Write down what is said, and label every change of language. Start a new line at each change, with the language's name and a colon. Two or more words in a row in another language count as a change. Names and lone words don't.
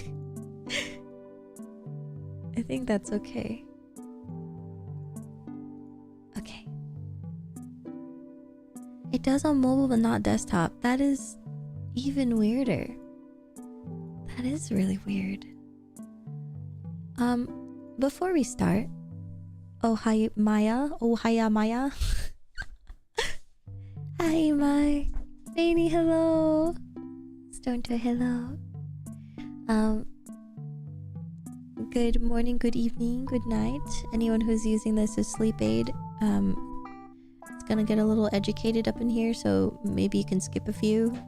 English: I think that's okay. Okay. It does on mobile but not desktop. That is even weirder. That is really weird. Before we start, oh hi Maia. Oh hiya Maia. Hi Mai. Rainy, hello. Stone to hello. Good morning, good evening, good night. Anyone who's using this as sleep aid, it's gonna get a little educated up in here, so maybe you can skip a few.